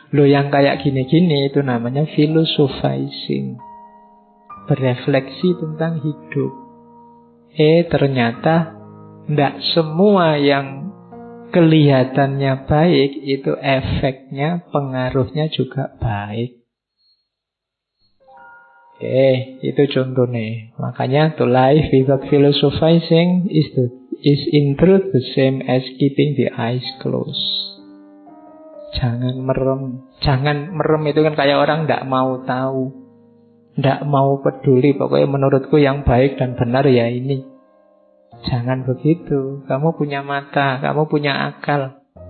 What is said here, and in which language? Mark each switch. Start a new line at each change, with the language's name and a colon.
Indonesian: Loh yang kayak gini-gini itu namanya philosophizing, berefleksi tentang hidup. Ternyata tidak semua yang kelihatannya baik itu efeknya, pengaruhnya juga baik. Itu contohnya. Makanya
English: to life without philosophizing is in truth the same as keeping the eyes closed.
Indonesian: Jangan merem. Jangan merem itu kan kayak orang tidak mau tahu, tidak mau peduli. Pokoknya menurutku yang baik dan benar ya ini. Jangan begitu. Kamu punya mata, kamu punya akal.